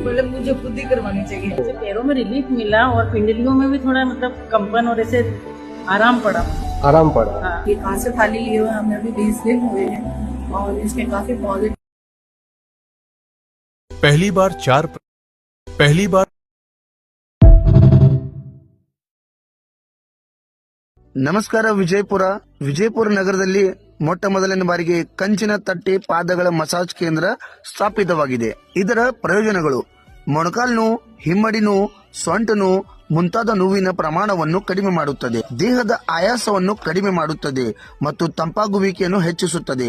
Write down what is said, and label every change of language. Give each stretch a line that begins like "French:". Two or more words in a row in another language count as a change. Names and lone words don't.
Hindi: मतलब मुझे खुद ही करवानी चाहिए। मुझे पैरों में रिलीफ मिला और पिंडलियों में भी थोड़ा मतलब कंपन और ऐसे आराम पड़ा। हाँ। ये कहाँ से खाली लिए हुए हमें अभी 20 दिन हुए हैं और इसके काफी पॉजिटिव पहली बार
Kannada: ನಮಸ್ಕಾರ. ವಿಜಯಪುರ ನಗರದಲ್ಲಿ ಮೊಟ್ಟ ಮೊದಲನೇ ಬಾರಿಗೆ ಕಂಚಿನ ತಟ್ಟೆ ಪಾದಗಳ ಮಸಾಜ್ ಕೇಂದ್ರ ಸ್ಥಾಪಿತವಾಗಿದೆ. ಇದರ ಪ್ರಯೋಜನಗಳು: ಮೊಣಕಾಲು ನೋವು, ಹಿಮ್ಮಡಿ ನೋವು, ಸೊಂಟ ನೋವು ಮುಂತಾದ ನೋವಿನ ಪ್ರಮಾಣವನ್ನು ಕಡಿಮೆ ಮಾಡುತ್ತದೆ, ದೇಹದ ಆಯಾಸವನ್ನು ಕಡಿಮೆ ಮಾಡುತ್ತದೆ ಮತ್ತು ತಂಪಾಗುವಿಕೆಯನ್ನು ಹೆಚ್ಚಿಸುತ್ತದೆ.